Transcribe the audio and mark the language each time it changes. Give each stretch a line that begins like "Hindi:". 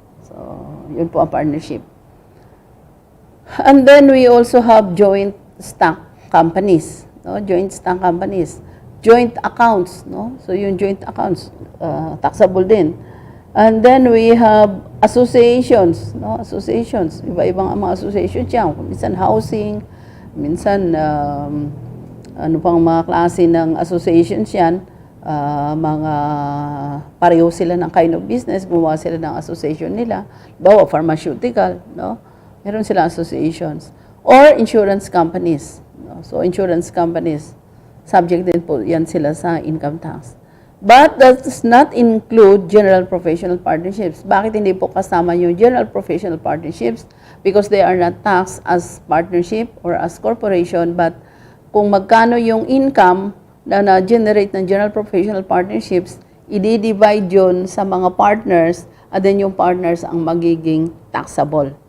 Filipino: So, yun po ang partnership.
English: And then we also have joint stock companies, no? Joint stock companies, joint accounts, no? So, yung joint accounts, taxable din. And then we have associations, no?
Filipino: Associations, iba-ibang mga associations yan. Minsan housing, minsan ano pang mga klase ng associations yan, mga pareho sila ng
English: kind of business,
Filipino: gumawa sila ng association nila. Bawa, pharmaceutical, no? Meron silang associations.
English: Or insurance companies, no? So, insurance companies, subject din po yan sila sa income tax. But that does not include general professional partnerships.
Filipino: Bakit hindi po kasama yung
English: general professional partnerships? Because they are not taxed as partnership or as corporation, but
Filipino: kung magkano yung income na na-generate ng
English: general professional partnerships,
Filipino: i-divide yun sa mga
English: partners, at then yung partners ang magiging taxable.